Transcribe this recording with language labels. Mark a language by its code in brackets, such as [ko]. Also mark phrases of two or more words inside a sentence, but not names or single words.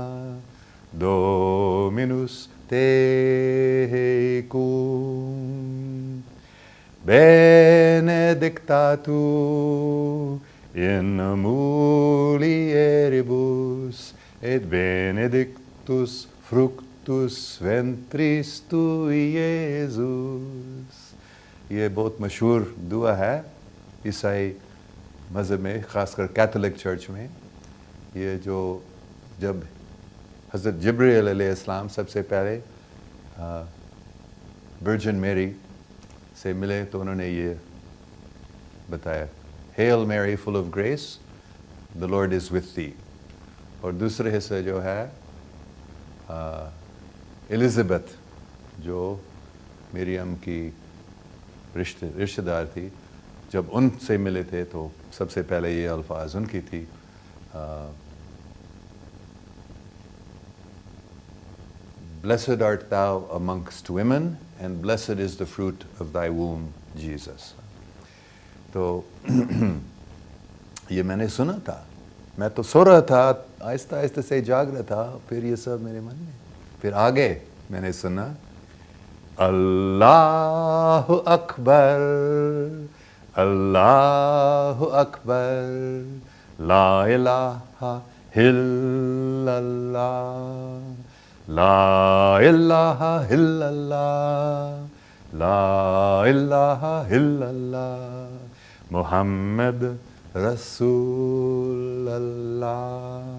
[la] ڈومینوس tecum, benedicta tu in mulieribus, et benedictus fructus ventris tui, Iesus. [ur] یہ بہت مشہور دعا ہے عیسائی مذہب میں, خاص کر کیتھولک چرچ میں. یہ جو جب حضرت جبرائیل علیہ السلام سب سے پہلے ورجن میری سے ملے تو انہوں نے یہ بتایا, [en] Hail Mary full of grace, the Lord is with thee. [ur] اور دوسرے حصہ جو ہے الزبتھ, جو مریم کی رشتہ دار تھی, جب ان سے ملے تھے تو سب سے پہلے یہ الفاظ ان کی تھی, [en] Blessed art thou amongst women, and blessed is the fruit of thy womb, Jesus. [ur] تو یہ میں نے سنا تھا, میں تو سو رہا تھا, آہستہ آہستہ سے جاگ رہا تھا, پھر یہ سب میرے من میں. پھر آگے میں نے سنا, [ar] اللہ اکبر, اللہ اکبر, لا الہ الا اللہ, لا الہ الا اللہ, لا الہ الا اللہ, محمد رسول اللہ.